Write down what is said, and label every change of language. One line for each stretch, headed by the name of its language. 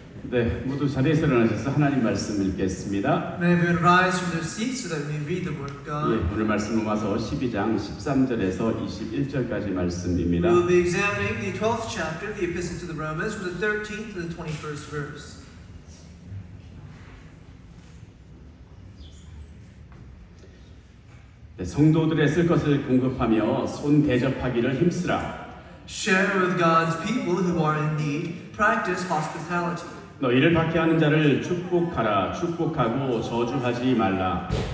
Korean: 네, 모두 자리에서 일어나셔서 하나님 말씀 읽겠습니다.
English: May everyone rise from their seats so that we may read the Word of God.
Korean: 예, 오늘 말씀 로마서 12장 13절에서 21절까지 말씀입니다.
English: We will be examining the 12th chapter of the Epistle to the Romans from the 13th to the 21st verse.
Korean: 네, 성도들의 쓸 것을 공급하며 손 대접하기를 힘쓰라.
English: Share with God's people who are in need. Practice hospitality.
Korean: 너희를 박해하는 자를 축복하라. 축복하고 저주하지 말라.